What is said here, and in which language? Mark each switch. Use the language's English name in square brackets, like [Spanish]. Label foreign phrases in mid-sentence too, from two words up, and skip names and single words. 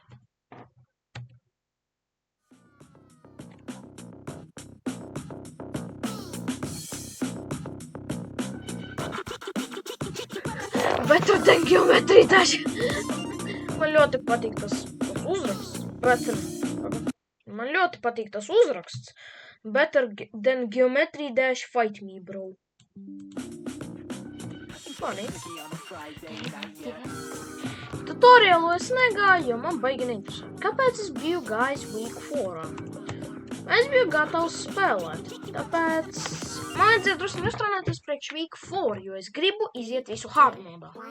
[English] Better than Geometry Dash. [Latvian] Man ļoti patīk tas uzraksts. Man ļoti patīk tas uzraksts. [English] Better than Geometry Dash, fight me, bro. Funny. [Latvian] Tutoriālu es negāju, jo man baigi neinteresē. Kāpēc es biju gājis Week 4? Es biju gatavs spēlēt, tāpēc man vajadzēja drusku nestrādāties priekš Week 4, jo es gribu iziet visu hard modā.